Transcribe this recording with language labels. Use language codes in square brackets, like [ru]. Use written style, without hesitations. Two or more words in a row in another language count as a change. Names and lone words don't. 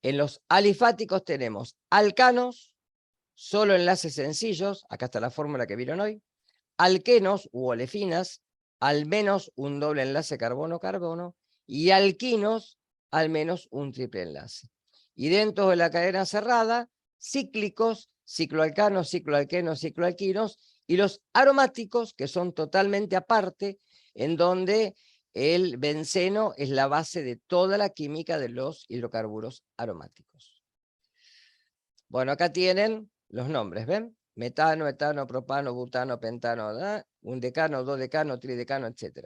[es] En los alifáticos tenemos alcanos, solo enlaces sencillos, acá está la fórmula que vieron hoy, alquenos u olefinas, al menos un doble enlace carbono-carbono, y alquinos, al menos un triple enlace. Y dentro de la cadena cerrada, cíclicos, cicloalcanos, cicloalquenos, cicloalquinos, y los aromáticos, que son totalmente aparte, en donde el benceno es la base de toda la química de los hidrocarburos aromáticos. Bueno, acá tienen los nombres, ¿ven? Metano, etano, propano, butano, pentano, ¿verdad? Un decano, dos decano, tridecano, etc.